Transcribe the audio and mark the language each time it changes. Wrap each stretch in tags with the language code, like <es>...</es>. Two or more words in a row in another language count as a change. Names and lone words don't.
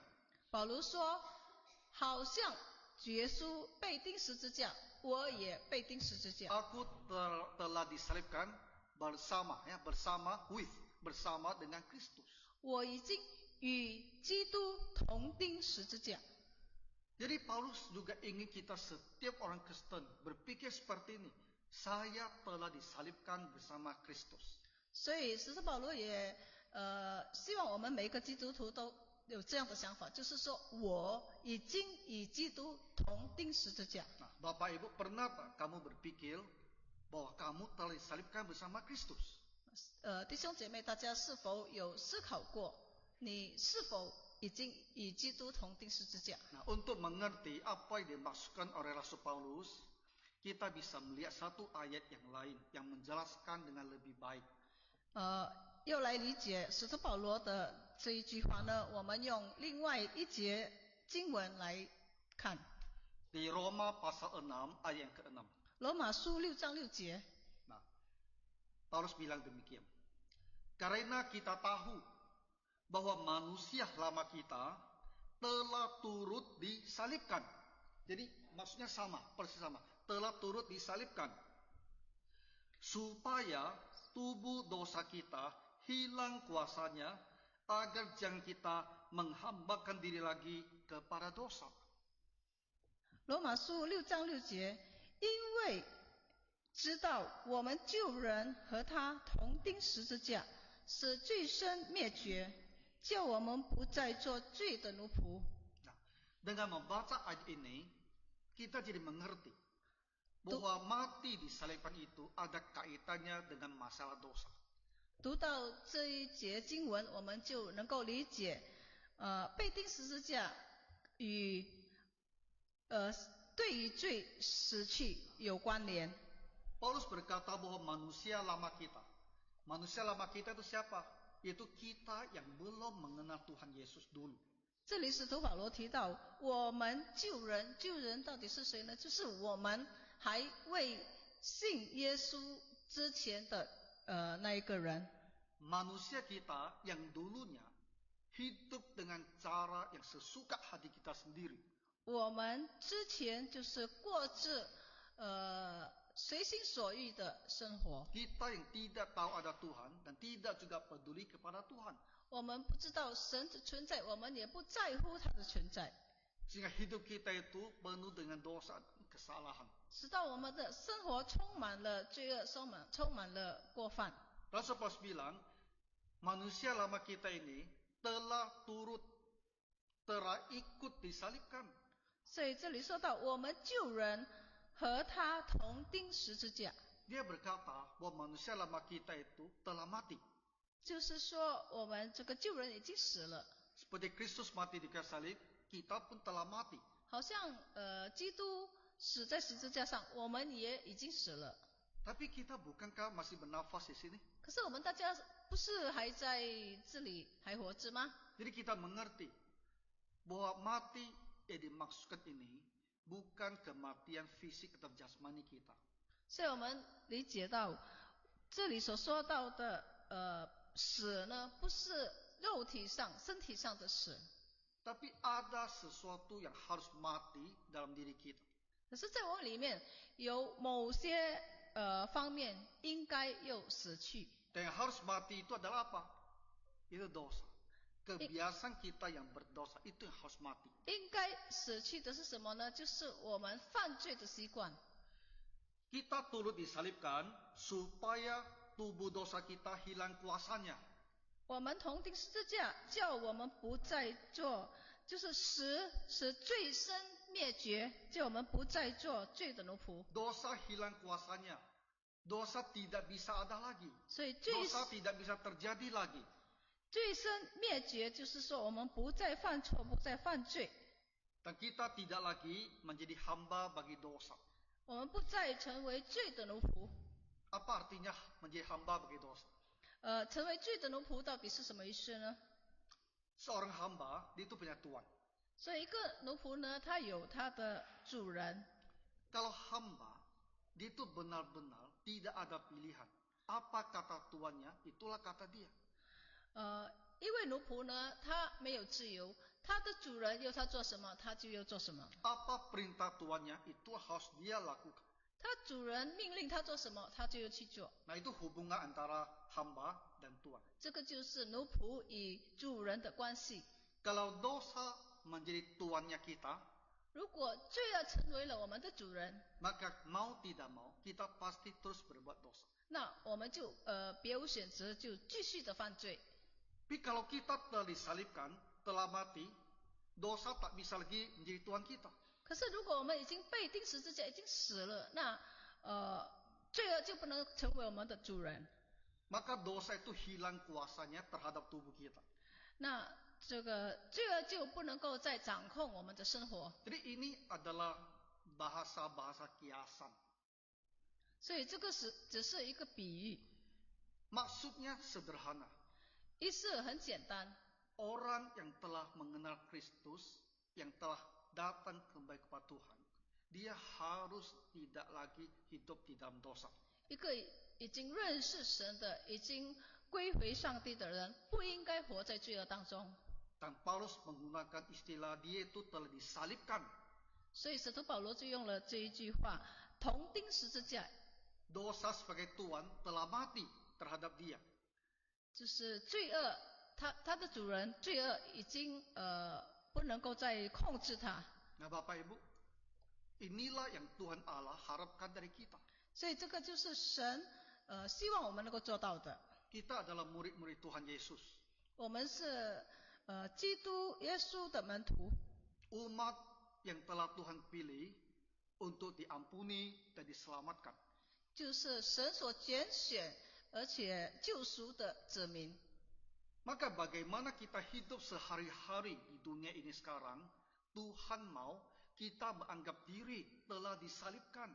<zh>保罗说，好像主耶稣被钉十字架，我也被钉十字架。</zh> <id>Aku telah disalibkan bersama, ya, bersama dengan Kristus.</id> <zh>我已经与基督同钉十字架。</zh> <id>Jadi Paulus juga ingin kita setiap orang Kristen berpikir seperti ini. Saya telah disalibkan bersama Kristus.</id> <zh>所以使徒保罗也希望我们每一个基督徒都有这样的想法，就是说我已经与基督同钉十字架。</zh> <id>Nah, Bapak Ibu, pernah tak kamu berpikir bahwa kamu telah disalibkan bersama Kristus?</id> <zh>弟兄姐妹，大家是否有思考过，你是否已经与基督同钉十字架？</zh> <id>Nah, untuk mengerti apa yang dimaksudkan oleh Rasul Paulus, kita bisa melihat satu ayat yang lain yang menjelaskan dengan lebih baik.</id> <zh>要来理解使徒保罗的这一句话呢，我们用另外一节经文来看。</zh> <id>Di Roma pasal 6 ayat yang ke-6.</id> <zh>罗马书6章6节，</zh> <id>Nah, Paulus bilang demikian. Karena kita tahu bahwa manusia lama kita telah turut disalibkan. Jadi maksudnya sama, persis sama. Telah turut disalibkan. Supaya tubuh dosa kita hilang kuasanya, agar jangan kita menghambakan diri lagi kepada dosa.</id> <zh>罗马书6章6节，因为知道我们旧人和他同钉十字架，使罪身灭绝，叫我们不再做罪的奴仆。</zh> <id>Dengan membaca ayat ini, kita jadi mengerti bahwa mati disalibkan itu ada kaitannya dengan masalah dosa.</id> <zh>读到这一节经文，我们就能够理解，被钉十字架与对于罪死去有关联。</zh> <id>Paulus berkata bahwa manusia lama kita itu siapa? Yaitu kita yang belum mengenal Tuhan Yesus dulu.</id> <zh>这里使徒保罗提到，我们旧人到底是谁呢？就是我们还未信耶稣之前的那一个人。</zh> <id>Manusia kita yang dulunya hidup dengan cara yang sesuka hati kita sendiri.</id> <zh>我们之前就是过着随心所欲的生活。</zh> <id>Kita yang tidak tahu ada Tuhan dan tidak juga peduli kepada Tuhan.</id> <zh>我们不知道神的存在，我们也不在乎他的存在。</zh> <id>Sehingga hidup kita itu penuh dengan dosa dan kesalahan.</id> <zh>直到我们的生活充满了罪恶，充满了过犯。</zh> <id>Rasul Paulus bilang, manusia lama kita ini telah ikut disalibkan.</id> <zh>所以这里说到，我们旧人和他同钉十字架。</zh> <id>Dia berkata bahwa manusia lama kita itu telah mati.</id> <zh>就是说，我们这个旧人已经死了。</zh> <id>Seperti Kristus mati di kayu salib, kita pun telah mati.</id> <zh>好像基督死在十字架上，我们也已经死了。</zh> <id>Tapi kita bukankah masih bernafas di sini?</id> <zh>可是我们大家不是还在这里还活着吗？</zh> <id>Jadi kita mengerti bahwa mati yang dimaksudkan ini bukan kematian fisik atau jasmani kita.</id> <zh>所以我们理解到，这里所说到的死呢，不是肉体上、身体上的死。</zh> <id>Tapi ada sesuatu yang harus mati dalam diri kita.</id> <zh>可是，在我们里面有某些方面应该又死去。</zh> <id>Dan yang harus mati itu adalah apa? Itu dosa. Kebiasaan kita yang berdosa itu yang harus mati.</id> <zh>应该死去的是什么呢？就是我们犯罪的习惯。</zh> <id>Kita turut disalibkan supaya tubuh dosa kita hilang kuasanya.</id> <zh>我们同钉十字架，叫我们不再做，就是使罪身灭绝，叫我们不再做罪的奴仆。</zh> <id>Dosa hilang kuasanya. Dosa tidak bisa ada lagi.</id> <zh>所以</zh> <id>Dosa tidak bisa terjadi lagi.</id> <zh>罪身灭绝，就是说我们不再犯错，不再犯罪。</zh> <id>Dan kita tidak lagi menjadi hamba bagi dosa.</id> <zh>我们不再成为罪的奴仆。</zh> <id>Apa artinya menjadi hamba bagi dosa?</id> <zh>成为罪的奴仆到底是什么意思呢？</zh> <id>Seorang hamba, dia itu punya tuan. 所以一个奴仆呢，他有他的主人。 Kalau hamba, dia itu benar-benar tidak ada pilihan. Apa kata tuannya, itulah kata dia.</id> <zh>因为奴仆呢，他没有自由，他的主人要他做什么，他就要做什么。</zh> <id>Apa perintah tuannya, itu harus dia lakukan.</id> <zh>他主人命令他做什么，他就要去做。</zh> <id>Nah, itu hubungan antara hamba dan tuan.</id> <zh>这个就是奴仆与主人的关系。</zh> <id>Kalau dosa menjadi tuannya kita,</id> <zh>如果罪要成为了我们的主人，</zh> <id>maka mau tidak mau, kita pasti terus berbuat dosa.</id> <zh>那我们就别无选择，就继续的犯罪。</zh> <id>Tapi kalau kita telah disalibkan, telah mati, dosa tak bisa lagi menjadi tuan kita.</id> <zh>可是如果我们已经被钉十字架，已经死了，那罪恶就不能成为我们的主人。</zh> <id>Maka dosa itu hilang kuasanya terhadap tubuh kita.</id> <zh>那这个罪恶就不能够再掌控我们的生活。</zh> <id>Jadi ini adalah bahasa-bahasa kiasan.</id> <zh>所以这个只是一个比喻，</zh> <id>Maksudnya sederhana.</id> <zh>意思很简单。</zh> <id>Orang yang telah mengenal Kristus, yang telah datang kembali kepada Tuhan, dia harus tidak lagi hidup di dalam dosa.</id> <zh>一个已经认识神的，已经归回上帝的人，不应该活在罪恶当中。</zh> <id>Dan Paulus menggunakan istilah dia itu telah disalibkan.</id> <zh>所以使徒保罗就用了这一句话：同钉十字架。</zh> <id>Dosa sebagai Tuhan telah mati terhadap dia.</id> <zh>就是罪恶，他的主人罪恶已经不能够再控制他。</zh> <id>Nah Bapak Ibu, inilah yang Tuhan Allah harapkan dari kita.</id> <zh>所以这个就是神希望我们能够做到的。</zh> <id>Kita adalah murid-murid Tuhan Yesus.</id> <zh>我们是基督耶稣的门徒，</zh> <id>Umat yang telah Tuhan pilih untuk diampuni dan diselamatkan.</id> <zh>就是神所拣选而且救赎的子民。</zh> <id>Maka bagaimana kita hidup sehari-hari di dunia ini sekarang, Tuhan mau kita menganggap diri telah disalibkan.</id>